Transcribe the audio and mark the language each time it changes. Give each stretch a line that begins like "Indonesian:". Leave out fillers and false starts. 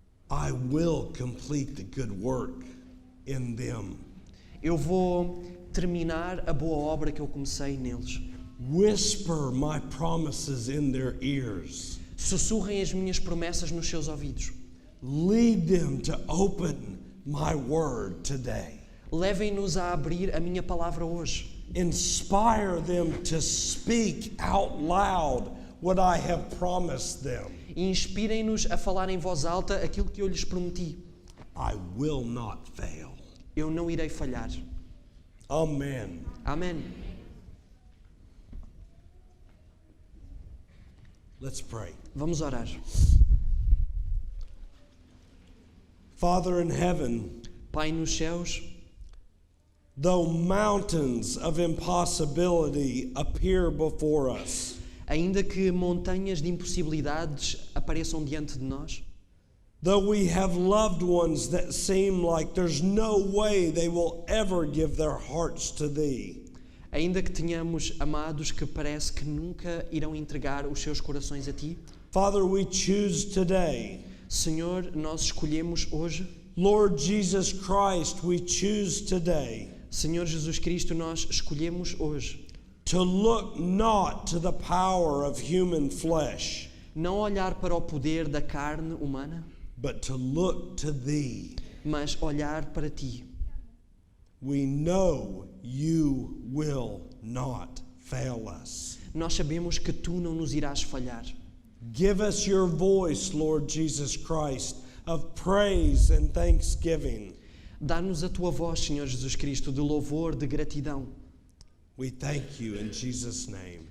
English: I will complete the good work in them.
Portuguese: eu vou terminar a boa obra que eu comecei neles.
English: Whisper my promises in their ears.
Portuguese: Sussurrem as minhas promessas nos seus ouvidos.
English: Lead them to open my word today.
Portuguese: Levem-nos a abrir a minha palavra hoje.
English: Inspire them to speak out loud what I have promised them.
Portuguese: E inspirem-nos a falar em voz alta aquilo que eu lhes prometi.
English: I will not fail.
Portuguese: Eu não irei falhar.
English: Amen.
Portuguese: Amém.
English: Let's pray.
Portuguese: Vamos orar.
English: Father in heaven,
Portuguese: Pai nos céus,
English: though mountains of impossibility appear before us,
Portuguese: ainda que montanhas de impossibilidades apareçam diante de nós,
English: though we have loved ones that seem like there's no way they will ever give their hearts to Thee,
Portuguese: ainda que tenhamos amados que parece que nunca irão entregar os seus corações a Ti,
English: Father, we choose today,
Portuguese: Senhor, nós escolhemos hoje,
English: Lord Jesus Christ, we choose today
Portuguese: Senhor Jesus Cristo, nós escolhemos hoje
English: to look not to the power of human flesh,
Portuguese: não olhar para o poder da carne humana,
English: but to look to Thee.
Portuguese: mas olhar para Ti.
English: We know You will not fail us.
Portuguese: Nós sabemos que Tu não nos irás falhar.
English: Give us Your voice, Lord Jesus Christ, of praise and thanksgiving.
Portuguese: Dá-nos a Tua voz, Senhor Jesus Cristo, de louvor, de gratidão.
English: We thank You in Jesus' name.